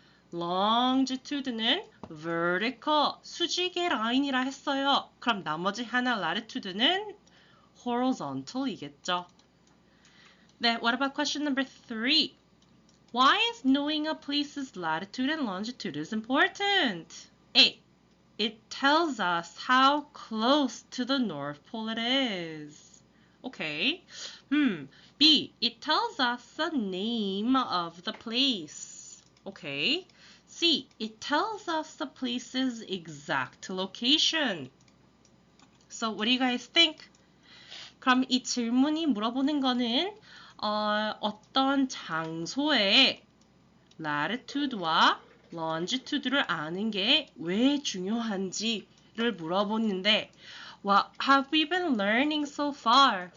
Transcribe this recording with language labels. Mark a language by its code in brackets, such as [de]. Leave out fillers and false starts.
[ko] longitude는 vertical, 수직의 라인이라 했어요. 그럼 나머지 하나 latitude는 horizontal이겠죠. [en] Then what about question number 3? Why is knowing a place's latitude and longitude is important? A, it tells us how close to the North Pole it is. Okay. B, it tells us the name of the place. Okay. C, it tells us the place's exact location. So what do you guys think? [ko] 그럼 이 질문이 물어보는 거는 어떤 장소의 latitude와 longitude를 아는 게 왜 중요한지를 물어보는데 [en] what have we been learning so far?